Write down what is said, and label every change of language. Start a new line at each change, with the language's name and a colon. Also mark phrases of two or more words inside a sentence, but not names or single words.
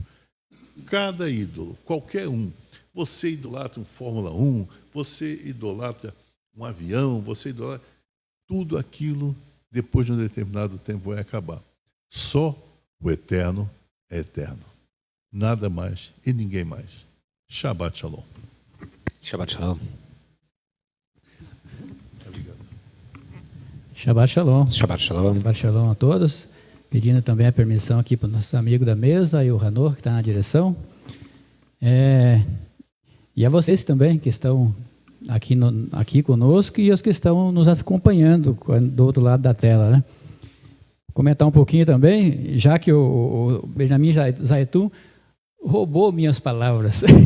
Portuguese: Cada ídolo, qualquer um. Você idolatra um Fórmula 1, você idolatra um avião, você idolatra... Tudo aquilo, depois de um determinado tempo, vai acabar. Só o eterno é eterno. Nada mais e ninguém mais.
Hebrew: שבת שלום. שבת שלום. שבת שלום. שבת שלום. שבת שלום
Portuguese: a todos. Pedindo também a permissão aqui para o nosso amigo da mesa e o Hanor, que está na direção. E a vocês também, que estão aqui conosco e os que estão nos acompanhando do outro lado da tela, né? Comentar um pouquinho também, já que o Benjamin Zaitum roubou minhas palavras.